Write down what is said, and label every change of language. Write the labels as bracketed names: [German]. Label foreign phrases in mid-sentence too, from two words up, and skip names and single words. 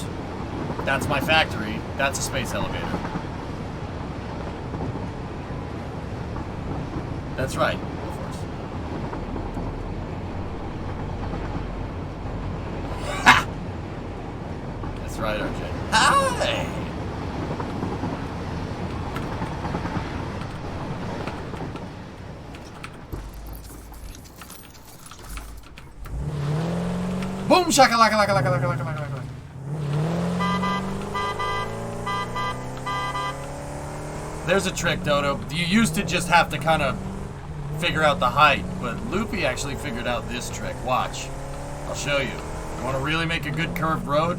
[English] That's my factory. That's a space elevator. That's right. Of course. Ha! That's right, RJ. Hi! Boom! Shakalaka, laka, laka, laka, laka, laka, laka. There's a trick, Dodo. You used to just have to kind of figure out the height, but Loopy actually figured out this trick. Watch. I'll show you. You want to really make a good curved road?